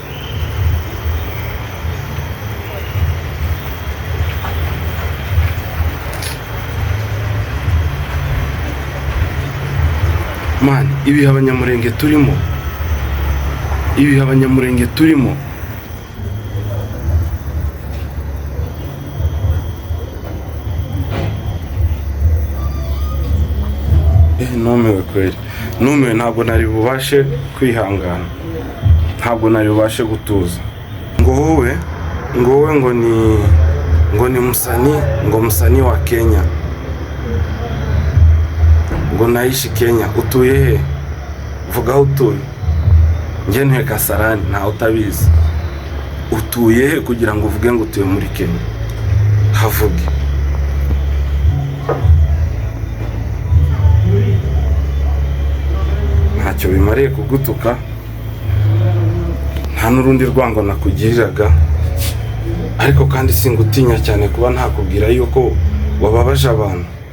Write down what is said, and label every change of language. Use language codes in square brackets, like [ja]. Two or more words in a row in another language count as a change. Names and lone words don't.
[rw] Man, ibihe abanyamurenge turimo, numiwe kweli, numiwe. Ntabwo nari bubashe kwihangana, ntabwo nari bubashe gutuza. Ngo wowe ngo [sw] ni msanii wa Kenya, ngo naishi Kenya. [rw] Utuye he? Vuga aho utuye. Njye ntuye Kasarani, ntawe utabizi. Utuye he kugira ngo uvuge ngo utuye muri Kenya? Havuge. Ntacyo bimariye kugutuka, nta n'urundi rwango nakugiriraga, ariko kandi singutinya cyane kuba ntakubwira yuko wababaje abantu.